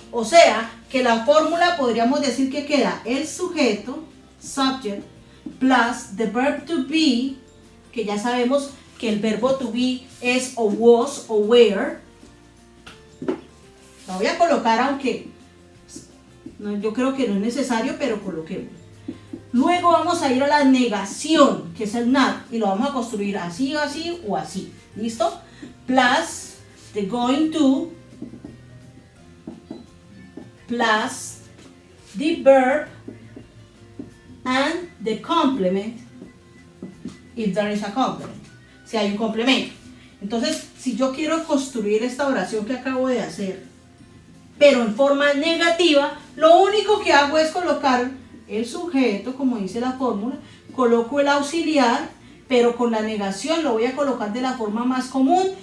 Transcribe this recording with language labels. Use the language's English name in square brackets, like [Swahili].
[Spanish] O sea, que la fórmula podríamos decir que queda el sujeto, subject, [English] plus the verb to be, [Spanish] que ya sabemos que el verbo to be es o was o were. La voy a colocar, aunque yo creo que no es necesario, pero coloquemos. Luego vamos a ir a la negación, que es el not, y lo vamos a construir así o así o así. ¿Listo? [English] Plus the going to, plus the verb and the complement, if there is a complement. [Spanish] Si hay un complemento. Entonces, si yo quiero construir esta oración que acabo de hacer, pero en forma negativa, lo único que hago es colocar el sujeto, como dice la fórmula, coloco el auxiliar, pero con la negación lo voy a colocar de la forma más común.